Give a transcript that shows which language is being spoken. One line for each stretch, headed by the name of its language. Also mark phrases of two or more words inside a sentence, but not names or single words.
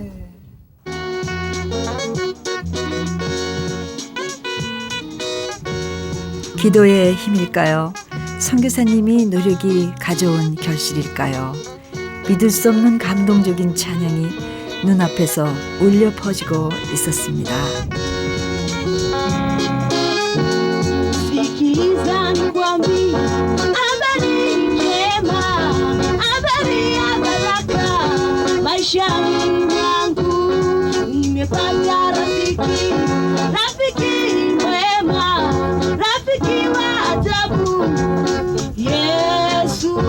Korean: 기도의 힘일까요? 선교사님이 노력이 가져온 결실일까요? 믿을 수 없는 감동적인 찬양이 눈앞에서 울려 퍼지고 있었습니다.
Swahili: Sikiza nikwambie habari njema, habari ya baraka maishani mwangu. Nimepata rafiki, rafiki mwema, rafiki wa ajabu, Yesu.